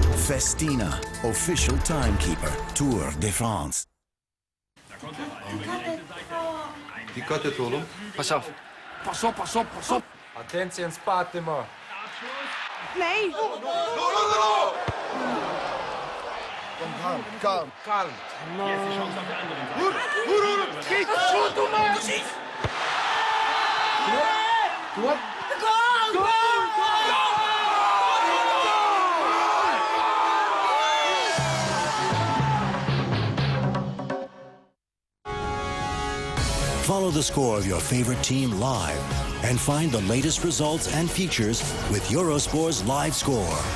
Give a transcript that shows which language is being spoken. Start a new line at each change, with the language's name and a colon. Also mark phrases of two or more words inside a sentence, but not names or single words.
English: Festina, official timekeeper, Tour de France.
Turkish: Dikkat et oğlum.
Dutch: Pas op. Pas op, pas op, pas op. Attentie in spaatnummer. Nee. Kalm, kalm. Kalm.
German: Jetzt die Chance auf der anderen Seite.
Dutch: Goed, schiet. Goed, doe maar. Goed.
English: Goal, goal, Follow the score of your favorite team live and find the latest results and features with Eurosport's live score.